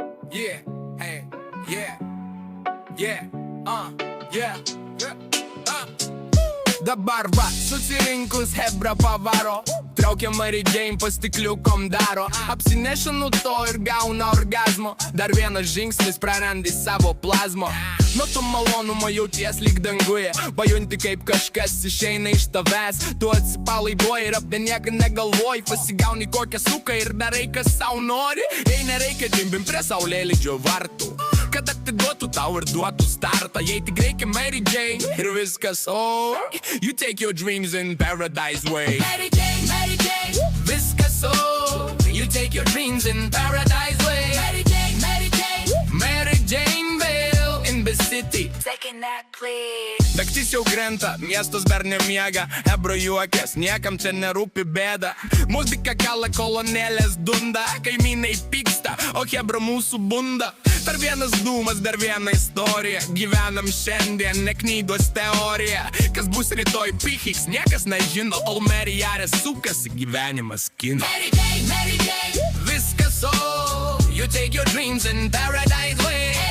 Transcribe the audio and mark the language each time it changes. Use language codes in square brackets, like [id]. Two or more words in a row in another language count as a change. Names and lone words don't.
[en] Yeah, hey, yeah, yeah, yeah, [lt] Dabar va, susirinkus hebra pavaro, traukia Mary Jane pastikliukom daro, apsineša nuo to ir gauna orgazmo, dar vienas žingsnis prarandi savo plazmo. Nuo to malonumo jauties lyg danguje, pajunti kaip kažkas išeina iš tavęs, tu atsipalaiduoji ir apie nieką negalvoji, pasigauni kokią suką ir darai kas sau nori, jei nereikia džimbim prie saulėlydžio vartų, kad atiduotų tau ir duotų startą, jei tik reikia Mary Jane ir viskas, [en] oh, you take your dreams in paradise way. Mary Jane, Viskas, oh, you take your dreams in paradise way. Mary Jane, Mary Janeville in the city. second that please. [lt] Naktis jau krenta, miestas dar nemiega, hebro juokės, niekam čia nerūpi bėda. Muzika kala, kolonėlės dunda, kaimynai pyksta, o hebro mūsų bunda. Dar vienas dūmas, dar viena istorija, gyvenam šiandien, ne knygos teorija. Kas bus rytoj pichiks, niekas nežino, o Mary Jare sukasi gyvenimas kino. [en] Mary Jane, [lt] Viskas, [en] oh, you take your dreams in paradise way.